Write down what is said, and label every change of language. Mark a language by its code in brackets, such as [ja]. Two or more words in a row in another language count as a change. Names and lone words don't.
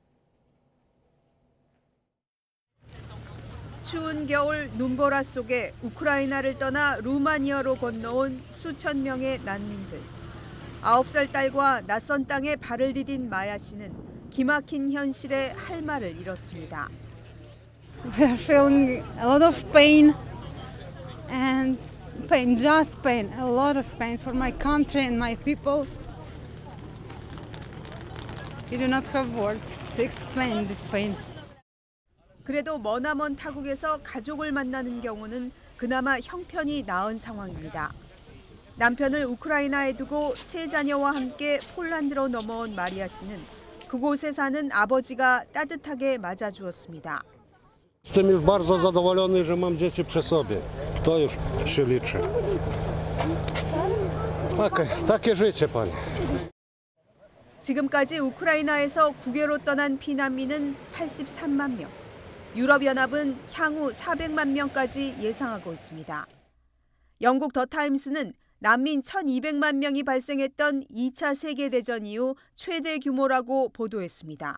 [ko] 추운 겨울 눈보라 속에 우크라이나를 떠나 루마니아로 건너온 수천 명의 난민들. 9살 딸과 낯선 땅에 발을 디딘 마야 씨는 기막힌 현실에 할 말을 잃었습니다. [en] We are feeling a lot of pain and pain, just pain, a lot of pain for my country and my people. We do not have words to explain this pain. [ko] 그래도 머나먼 타국에서 가족을 만나는 경우는 그나마 형편이 나은 상황입니다. 남편을 우크라이나에 두고 세 자녀와 함께 폴란드로 넘어온 마리아 씨는 그곳에 사는 아버지가 따뜻하게 맞아주었습니다. [pl] Jestem bardzo zadowolony, że mam dzieci przy sobie. To już się liczy. Takie życie, panie. [ko] 지금까지 우크라이나에서 국외로 떠난 피난민은 83만 명. 유럽연합은 향후 400만 명까지 예상하고 있습니다. 영국 더 타임스는 난민 1,200만 명이 발생했던 2차 세계대전 이후 최대 규모라고 보도했습니다.